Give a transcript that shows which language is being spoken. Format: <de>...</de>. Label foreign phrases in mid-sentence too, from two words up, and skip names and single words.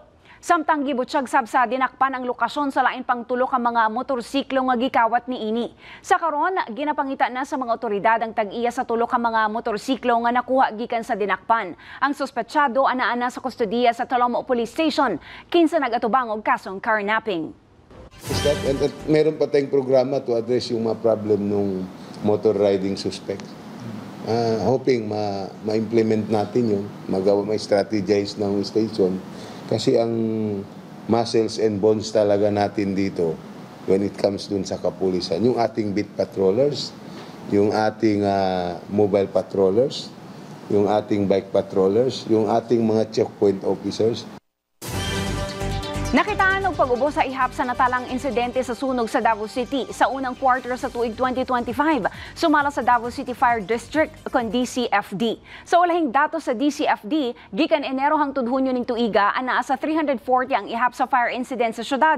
<ceb>Samtang gibutsyag sab sa dinakpan ang lokasyon sa lain pang tulo ka mga motorsiklo nga gikawat niini. Sa karon, ginapangita na sa mga otoridad ang tag-iya sa tulo ka mga motorsiklo nga nakuha gikan sa dinakpan. Ang suspetsyado ana sa kustodiya sa Talomo Police Station, kinsa nagatubang og kasong carnapping.</ceb> <tl>Meron pa tayong programa</tl> <en>to address</en> <tl>yung mga problem ng</tl> <en>motor riding suspect.</en> <tl>Hoping ma-implement natin yun, ma-strategize ng station. Kasi ang</tl> <en>muscles and bones</en> <tl>talaga natin dito</tl> <en>when it comes</en> <tl>dun sa kapulisan. Yung ating</tl> <en>beat patrollers,</en> <tl>yung ating</tl> <en>mobile patrollers,</en> <tl>yung ating</tl> <en>bike patrollers,</en> <tl>yung ating mga</tl> <en>checkpoint officers.</en> <ceb>Nakitaan og pag-ubo sa ihap sa natalang insidente sa sunog sa Davao City sa unang quarter sa tuig 2025. Sumala sa Davao City Fire District kon DCFD. Sa ulahing datos sa DCFD, gikan Enero hangtod Hunyo ning tuiga anaa sa 340 ang ihap sa</ceb> <en>fire incident</en> <ceb>sa syudad.</ceb>